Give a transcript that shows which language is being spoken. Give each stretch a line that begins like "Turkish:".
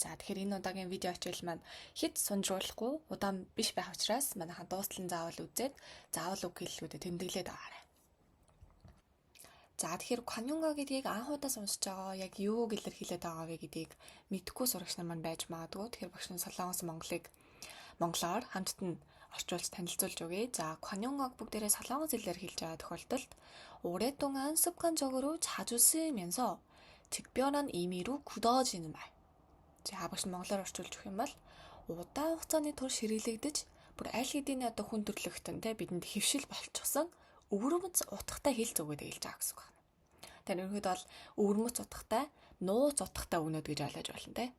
Mongolian: За тэгэхээр энэ удаагийн видео хичээл маань хэд сунжруулахгүй удаан биш байх учраас манайхан дуустал нь заавал үзээд заавал үг хэллгүүдэд тэмдэглээд байгаарай. За тэгэхээр 관용어 гэдгийг анхудаа сонсож байгаа яг юуг илэрхийлээд байгаа вэ гэдгийг мэдэхгүй сурагч нар маань байж магадгүй. Тэгэхээр багш нь Солонгос монголоор хамтд нь орчуулж танилцуулж өгье. За 관용어г бүгдээрээ солонгос хэлээр хэлж байгаа тохиолдолд
Korean: 오랫동안 습관적으로 자주 쓰이면서 특별한 의미로 굳어지는 말.
Mongolian: За багш нь монголоор орчуулж өгөх юм бол удаан хугацааны турш хэрэглэгдэж бүр аль хэдийн одоо хүн төрлөختөн те бидэнд хэвшил болчихсон өвөрмөц утгатай хэлц өгөөд хэлж байгаа гэсэн үг байна. Тэр ерөнхийдөө бол өвөрмөц утгатай, нууц утгатай өгнөд гэж ойлгож болно те.